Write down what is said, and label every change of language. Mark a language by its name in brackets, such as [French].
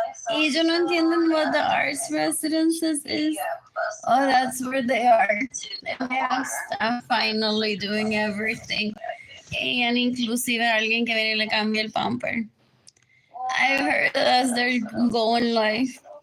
[Spanish] Y yo no entiendo [English] what the arts residences is. Oh, that's where they are. They have staff finally doing everything. [Spanish] And inclusive alguien que viene y le cambia el pamper. [English] I've heard that they're going live.